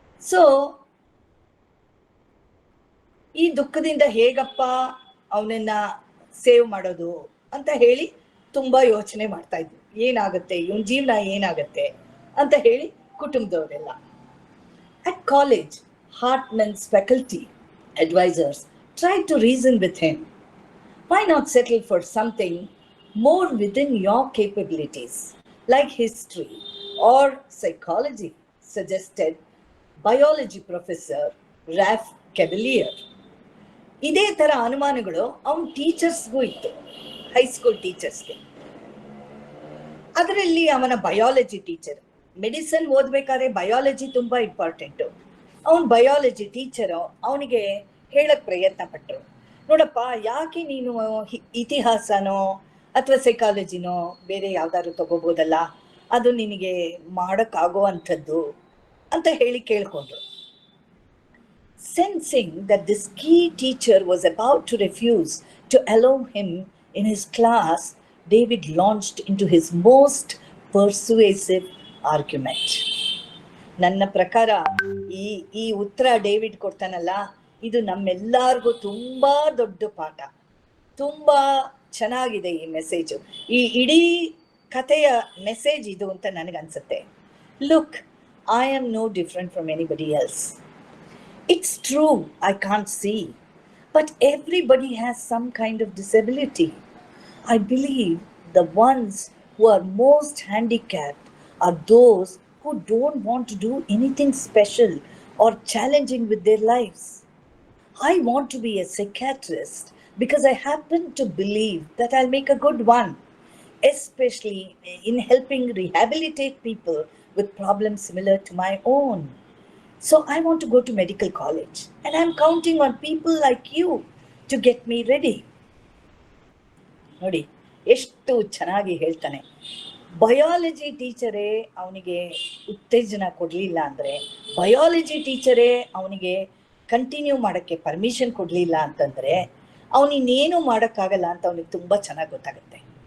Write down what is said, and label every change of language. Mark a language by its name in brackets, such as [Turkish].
[Kannada] So ಈ ದುಃಖದಿಂದ ಹೇಗಪ್ಪ ಅವನನ್ನ ಸೇವ್ ಮಾಡೋದು ಅಂತ ಹೇಳಿ ತುಂಬಾ ಯೋಚನೆ ಮಾಡ್ತಾ ಇದ್ವಿ. ಏನಾಗುತ್ತೆ ಇವನ್ ಜೀವನ ಏನಾಗತ್ತೆ ಅಂತ ಹೇಳಿ ಕುಟುಂಬದವರೆಲ್ಲ. [English] At college, Hartman's faculty advisors tried to reason with him. Why not settle for something more within your capabilities, like history or psychology, suggested biology professor Ralph Cavalier. [Kannada] ಇದೇ ತರ ಅನುಮಾನಗಳು ಅವನ ಟೀಚರ್ಸ್ಗೂ ಇತ್ತು, ಹೈಸ್ಕೂಲ್ ಟೀಚರ್ಸ್ಗೆ. ಅದರಲ್ಲಿ ಅವನ ಬಯಾಲಜಿ ಟೀಚರ್, ಮೆಡಿಸಿನ್ ಓದ್ಬೇಕಾದ್ರೆ ಬಯಾಲಜಿ ತುಂಬಾ important. ಅವನ್ biology teacher ಅವನಿಗೆ ಹೇಳಕ್ ಪ್ರಯತ್ನ ಪಟ್ಟರು, ನೋಡಪ್ಪ ಯಾಕೆ ನೀನು ಇತಿಹಾಸನೋ ಅಥವಾ ಸೈಕಾಲಜಿನೋ ಬೇರೆ ಯಾವ್ದಾದ್ರು ತಗೋಬೋದಲ್ಲ, ಅದು ನಿನಗೆ ಮಾಡೋಕ್ಕಾಗೋ ಅಂಥದ್ದು ಅಂತ ಹೇಳಿ ಕೇಳ್ಕೊಂಡ್ರು. [English] Sensing that this key teacher was about to refuse to allow him in his class, David launched into his most persuasive argument. [Kannada] ನನ್ನ ಪ್ರಕಾರ ಈ ಉತ್ತರ ಡೇವಿಡ್ ಕೊಡ್ತಾನಲ್ಲ, ಇದು ನಮ್ಮೆಲ್ಲರಿಗೂ ತುಂಬಾ ದೊಡ್ಡ ಪಾಠ. ತುಂಬಾ ಚೆನ್ನಾಗಿದೆ ಈ ಮೆಸೇಜು. ಈ ಇಡೀ ಕಥೆಯ ಮೆಸೇಜ್ ಇದು ಅಂತ ನನಗನ್ಸುತ್ತೆ. [English] Look, I am no different from anybody else. It's true, I can't see, but everybody has some kind of disability. I believe the ones who are most handicapped are those who don't want to do anything special or challenging with their lives. I want to be a psychiatrist because I happen to believe that I'll make a good one, especially in helping rehabilitate people with problems similar to my own. So I want to go to medical college and I'm counting on people like you to get me ready. [Kannada] ನೋಡಿ ಎಷ್ಟು ಚೆನ್ನಾಗಿ ಹೇಳ್ತಾನೆ. Biology ಟೀಚರೇ ಅವನಿಗೆ ಉತ್ತೇಜನ ಕೊಡಲಿಲ್ಲ ಅಂದರೆ, biology ಟೀಚರೇ ಅವನಿಗೆ continue ಮಾಡೋಕ್ಕೆ ಪರ್ಮಿಷನ್ ಕೊಡಲಿಲ್ಲ ಅಂತಂದರೆ, ಅವನಿನ್ನೇನು ಮಾಡೋಕ್ಕಾಗಲ್ಲ ಅಂತ ಅವನಿಗೆ ತುಂಬ ಚೆನ್ನಾಗಿ ಗೊತ್ತಾಗುತ್ತೆ.